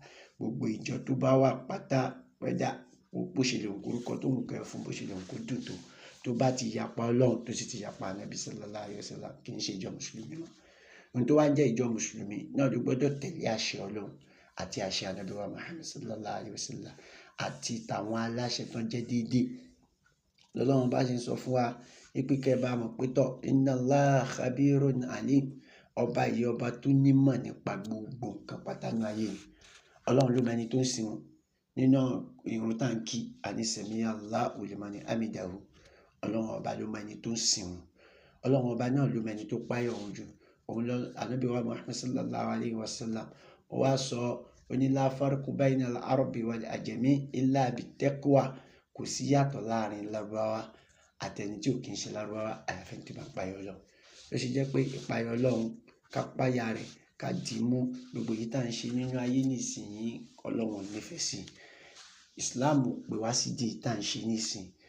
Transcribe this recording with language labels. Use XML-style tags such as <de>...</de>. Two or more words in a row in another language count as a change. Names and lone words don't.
<yo>gbogbo ìjọ tó bá wà pátá, pẹ́dà bó ṣe lè orúkọ tó ń kẹ́ fún, bó ṣe lè kó dùn tó bá ti yapa Ọlọ́run tó sì ti yapa Ànábì</yo> <ar>صلى الله عليه وسلم,</ar> <yo>kì í ṣe ìjọ mùsùlùmí mọ́. ohun tó wá ń jẹ́ ìjọ mùsùlùmí náà ló gbọ́dọ̀ tẹ̀lé àṣẹ Ọlọ́run àti àṣẹ Ànábì wa Muhammad</yo> <ar>صلى الله عليه وسلم</ar> <yo>àti tàwọn aláṣẹ tó jẹ́ déédéé. lọ́lọ́run bá ṣe ń sọ fún wa pé kẹ́ bá mọ̀ pé</yo> <ar>إن الله خبير عليم,</ar> <yo>ọba yìí ọba tó nímọ̀ nípa gbogbo nǹkan pátá ní ayé ni. Ọlọ́run ló mẹni tó ń sìn wọn. nínú ìrun táǹkì àní</yo> <ar>سمع الله لمن حمده,</ar> <yo>Ọlọ́run ọba ló mẹni tó ń sìn wọn. Ọlọ́run ọba náà ló mẹni tó páyà òun jù. òun lọ Ànábì wa Muhammad</yo> <ar>صلى الله عليه وسلم,</ar> <yo>ó wá sọ, ó ní</yo> <ar>لا فرق بين العربي والعجمي إلا بالتقوى,</ar> <yo>kò sí yàtọ̀ láàrin Lárúbáwá àtẹni tí ò kì í ṣe Lárúbáwá àyàfi tí bá ń páyà Ọlọ́run. ló ṣe jẹ́ pé ìpáyà Ọlọ́run, ká páyà rẹ̀, ká dì í mú. gbogbo yìí tá à ń ṣe nínú ayé nísìnyí, Ọlọ́run nífẹ̀ẹ́ sí. Islam pè wá sí di tá à ń ṣe nísìn.</yo>